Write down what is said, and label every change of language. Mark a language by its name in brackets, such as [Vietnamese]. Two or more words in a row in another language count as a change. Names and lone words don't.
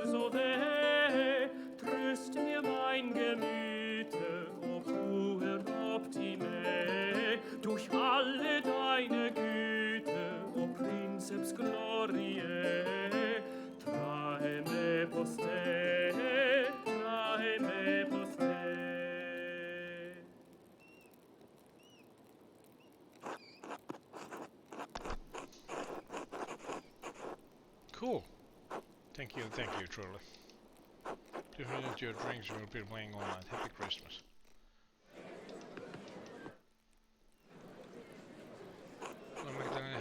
[German] so weh, tröst mir mein Gemüte, [Latin] o puer optime, [German] durch alle deine Güte, [Latin] o Princeps Gloriae, trae me poste, trae me poste. [English] Cool. Thank you, truly. Please enjoy your drinks. We'll be playing all night. Happy Christmas. Hello, Magdalene.